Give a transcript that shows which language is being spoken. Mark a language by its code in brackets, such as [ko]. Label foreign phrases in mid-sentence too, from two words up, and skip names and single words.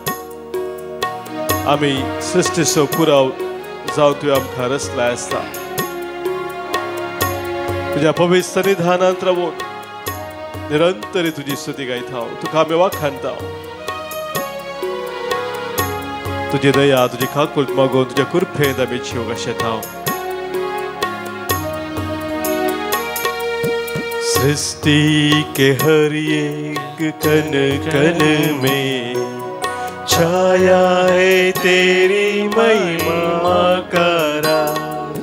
[kok] आम्ही सृष्टीचो पुराव जावन तुवें आमकां रचला आसता। तुझ्या पवित्र सन्निधानांत रावून निरंतरी तुझी स्तुती गायता, तुका आमी वखणटा। तुझी दया, तुझी काकूट मागून तुझ्या कृपेंत आमी जीव गाशेता। [hi] सृष्टि के हर एक कण कण में छाया है तेरी महिमा का राज।